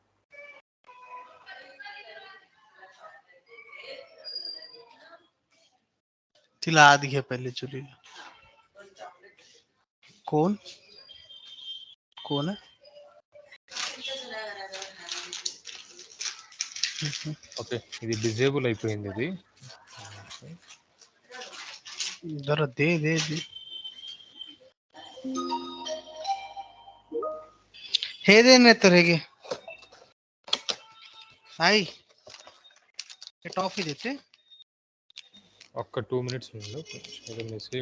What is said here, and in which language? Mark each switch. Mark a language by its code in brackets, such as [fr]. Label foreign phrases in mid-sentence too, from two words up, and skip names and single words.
[mr] तिला आत घे पहिले चुलीला. कोण कोण आहे? [te] ఓకే. ఇది డిజేబుల్ అయిపోయింది ఇది. [mr] जरा दे दे दे. हे दे नाही तर हे घे. आई हे टॉफी देते. [te] ఒక్క 2 మినిట్స్ ఉండు. ఏదో మెసేజ్